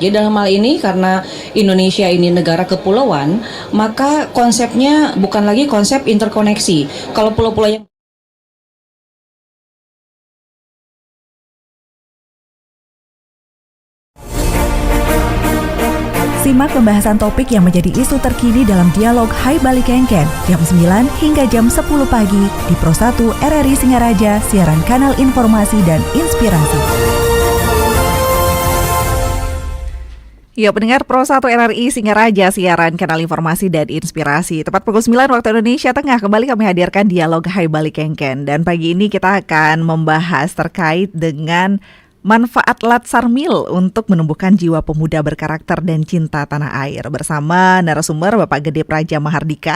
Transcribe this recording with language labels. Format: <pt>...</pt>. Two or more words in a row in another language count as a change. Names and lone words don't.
<id>Jadi dalam hal ini karena Indonesia ini negara kepulauan, maka konsepnya bukan lagi konsep interkoneksi. Kalau pulau-pulau yang Simak pembahasan topik yang menjadi isu terkini dalam dialog Hai Bali Kengken jam 9 hingga jam 10 pagi di Pro 1 RRI Singaraja, siaran kanal informasi dan inspirasi. Ya, pendengar Pro 1 RRI Singaraja, siaran kanal informasi dan inspirasi. Tepat pukul 9 waktu Indonesia Tengah, kembali kami hadirkan dialog Hai Bali Kengken. Dan pagi ini kita akan membahas terkait dengan manfaat Latsar Mill untuk menumbuhkan jiwa pemuda berkarakter dan cinta tanah air bersama narasumber Bapak Gede Praja Mahardika.</id>